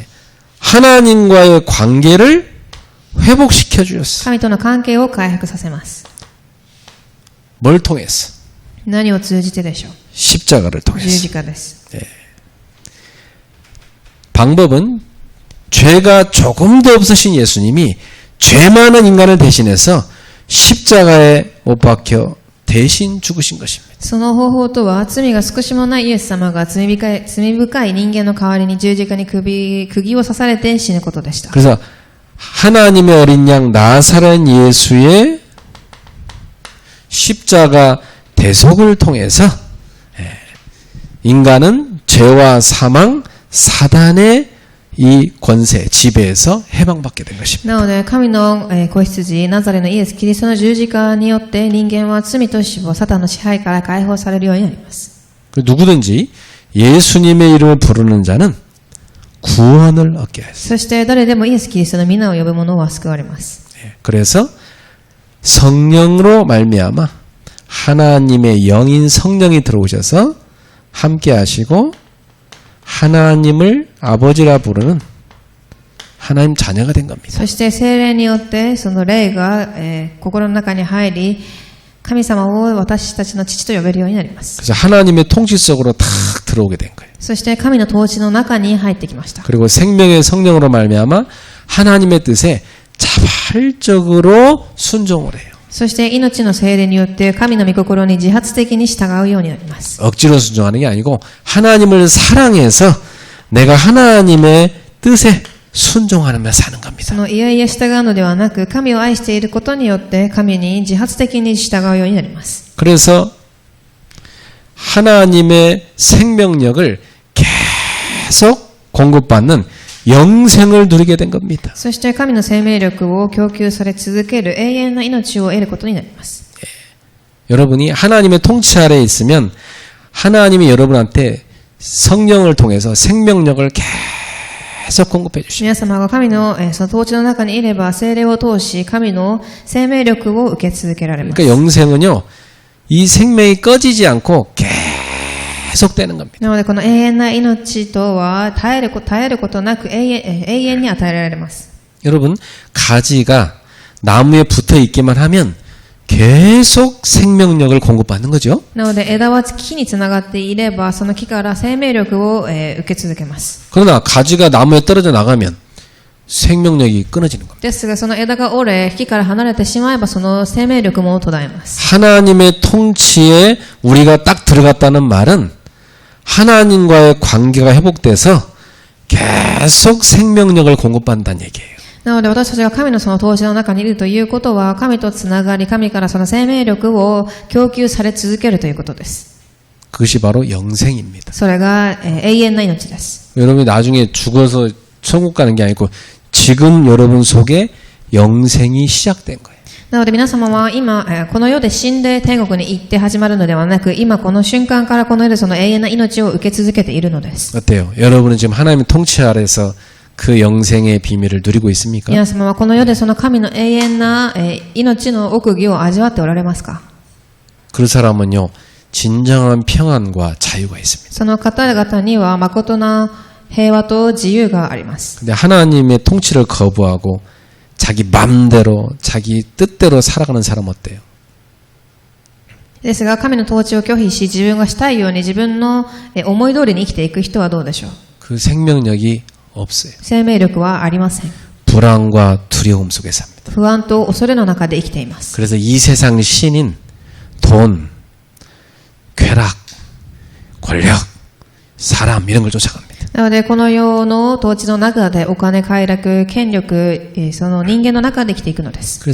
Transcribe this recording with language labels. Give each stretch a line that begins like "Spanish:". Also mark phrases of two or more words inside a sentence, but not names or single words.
Korean: 하나님과의 관계를 회복시켜 주셨어요.
Japanese: 神との関係を回復させます。
Korean: 뭘 통해서?
Japanese: 何を通じてでしょう。
Korean: 십자가를
Japanese: 十
Korean: 통해서.
Japanese: 字架です。
Korean: 방법은 죄가 조금도 없으신 예수님이 죄 많은 인간을 대신해서 십자가에 못 박혀 대신 죽으신 것입니다.
Japanese: その方法とは、罪が少しもないイエス様が罪深い人間の代わりに十字架に釘を刺されて死ぬことでした。
Korean: 그래서 하나님의 어린 양 나사렛 예수의 십자가 대속을 통해서 인간은 죄와 사망, 사단의 이 권세, 지배에서 해방받게 된 것입니다.
Japanese: なので、神の子羊、ナザレのイエス・キリストの十字架によって人間は罪と死亡、サタンの支配から解放されるようになります。
Korean: 누구든지 예수님의 이름을 부르는 자는 구원을 얻게 하였습니다.
Japanese: そして誰でもイエス・キリストの皆を呼ぶ者は救われます。
Korean: 그래서 성령으로 말미암아 하나님의 영인 성령이 들어오셔서 함께 하시고 하나님을 아버지라 부르는 하나님 자녀가 된 겁니다.
Japanese: そして聖霊によってその霊が、心の中に入り、神様を私たちの父と呼べるようになります。
Korean: 그래서 하나님의 통치 속으로 탁 들어오게 된 거예요.
Japanese: そして神の統治の中に入ってきました。
Korean: 그리고 생명의 성령으로 말미암아 하나님의 뜻에 자발적으로 순종을 해요.
Japanese: そして命の聖霊によって神の御心に自発的に従うようになります。
Korean: 억지로 순종하는 게 아니고 하나님을 사랑해서 내가 하나님의 뜻에 순종하며 사는 겁니다.
Japanese: そのいやいや従うのではなく、神を愛していることによって神に自発的に従うようになります。
Korean: 그래서 하나님의 생명력을 계속 공급받는 영생을 누리게 된 겁니다.
Japanese: そして神の生命力を供給され続ける永遠な命を得ることになります。
Korean: 여러분이 하나님의 통치 아래에 있으면 하나님이 여러분한테 성령을 통해서 생명력을 계속 공급해 주십니다.
Japanese: 皆様が神のその統治の中にいれば、聖霊を通し神の生命力を受け続けられます。
Korean: 그러니까 영생은요, 이 생명이 꺼지지 않고 계속되는 겁니다.
Japanese: なのでこの永遠な命とは絶えることなく永遠に与えられます。
Korean: 여러분, 가지가 나무에 붙어 있기만 하면 계속 생명력을 공급받는 거죠.
Japanese: なので枝は木につながっていれば、その木から生命力を受け続けます。
Korean: 그러나 가지가 나무에 떨어져 나가면 생명력이 끊어지는 겁니다.
Japanese: ですが、その枝が折れ木から離れてしまえば、その生命力も途絶えます。
Korean: 하나님의 통치에 우리가 딱 들어갔다는 말은 하나님과의 관계가 회복돼서 계속 생명력을 공급받는다는 얘기예요.
Japanese: なので私たちが神のその統治の中にいるということは、神とつながり、神からその生命力を供給され続けるということです。
Korean: 그것이 바로 영생입니다.
Japanese: それが永遠な命です。
Korean: 여러분이 나중에 죽어서 천국 가는 게 아니고 지금 여러분 속에 영생이 시작된 거예요.
Japanese: なので皆様は今、この世で死んで天国に行って始まるのではなく、今この瞬間からこの世でその永遠な命を受け続けているのです。
Korean: 어때요? 여러분은 지금 하나님의 통치 아래서 그 영생의 비밀을 누리고 있습니까?
Japanese: 皆様はこの世でその神の永遠な命の奥義を味わっておられますか？
Korean: 그 사람은요, 진정한 평안과 자유가 있습니다.
Japanese: その方々には誠な平和と自由があります。
Korean: 근데 하나님의 통치를 거부하고 자기 맘대로, 자기 뜻대로 살아가는 사람 어때요?
Japanese: ですが、神の統治を拒否し、自分がしたいように自分の思い通りに生きていく人はどうでしょう？
Korean: 그 생명력이 없어요.
Japanese: 生命力はありません。
Korean: 불안과 두려움 속에 삽니다.
Japanese: 不安と恐れの中で生きています。
Korean: 그래서 이 세상 신인, 돈, 쾌락, 권력, 사람 이런 걸 쫓아갑니다.
Japanese: なので、この世の統治の中でお金、快楽、権力、その人間の中で生きていくのです。